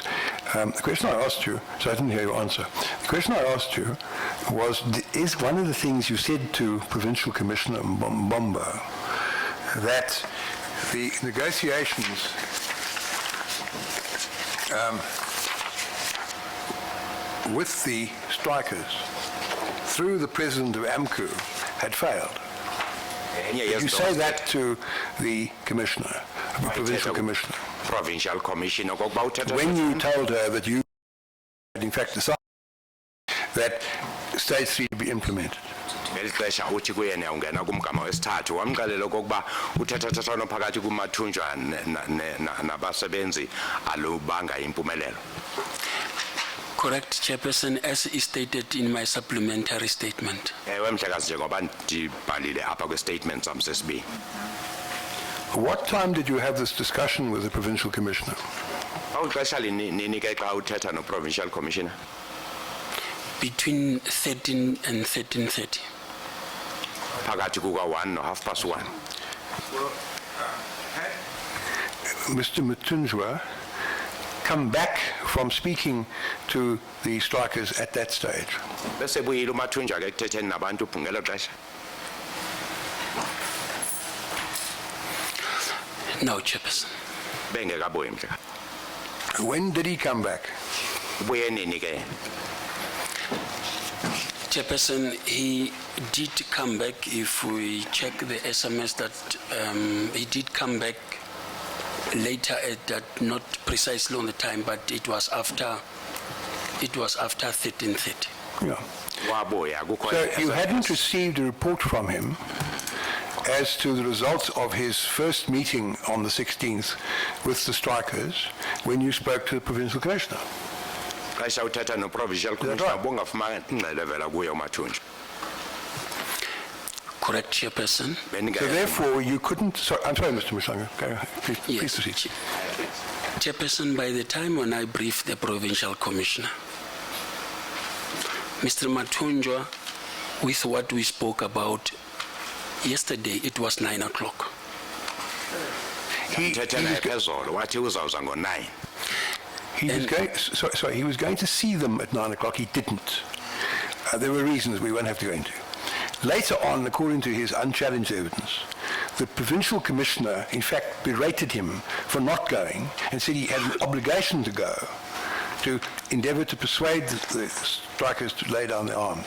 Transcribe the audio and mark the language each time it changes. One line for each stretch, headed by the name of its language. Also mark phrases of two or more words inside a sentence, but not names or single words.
English: The question I asked you, so I didn't hear your answer. The question I asked you was, is one of the things you said to Provincial Commissioner Mbomba that the negotiations with the strikers through the president of AMCU had failed? Did you say that to the commissioner, the provincial commissioner? Provincial Commission
Xhosa: okokuba uthetha
English: When you told her that you had in fact decided that stage 3 to be implemented?
Xhosa: ngeli xesha uthi kuyena ungena kumgama wesithathu wamxelela okokuba uthethathethwano phakathi kuMathunjwa nabasebenzi alubanga impumelelo.
English: Correct, Chairperson, as is stated in my supplementary statement.
Xhosa: Ewe mhlekazi njengoba ndibhalile apha kwestatement sam sesibini.
English: What time did you have this discussion with the provincial commissioner?
Xhosa: Awuxesha nini ke xa uthetha no-
English: Provincial Commissioner? Between 13 and 13:30.
Xhosa: Phakathi kuka-1 no1:30.
English: Mr. Matunjwa come back from speaking to the strikers at that stage?
Xhosa: Bese buyile uMathunjwa ke ekuthetheni nabantu ngelo xesha.
English: No, Chairperson.
Xhosa: Bengekabuyi mhlekazi.
English: When did he come back?
Xhosa: Ubuye nini ke?
English: Chairperson, he did come back. If we check the SMS, that he did come back later at that, not precisely on the time, but it was after 13:30. Yeah.
Xhosa: Wabuya akukho.
English: So you hadn't received a report from him as to the results of his first meeting on the 16th with the strikers when you spoke to the provincial commissioner?
Xhosa: Xesha uthetha no-
English: Provincial Commissioner
Xhosa: bongafumana ingxelo evela kuye uMathunjwa.
English: Correct, Chairperson. So therefore you couldn't, sorry, I'm sorry Mr. Mshanga, go ahead, please Yes, proceed. Chairperson, by the time when I briefed the provincial commissioner, Mr. Matunjwa, with what we spoke about yesterday, it was 9 o'clock.
Xhosa: Ndithethe naye phezolo wathi uzawuza ngo-9.
English: He was going to see them at 9 o'clock. He didn't. There were reasons we won't have to go into. Later on, according to his unchallenged evidence, the provincial commissioner, in fact, berated him for not going and said he had an obligation to go to endeavour to persuade the strikers to lay down their arms.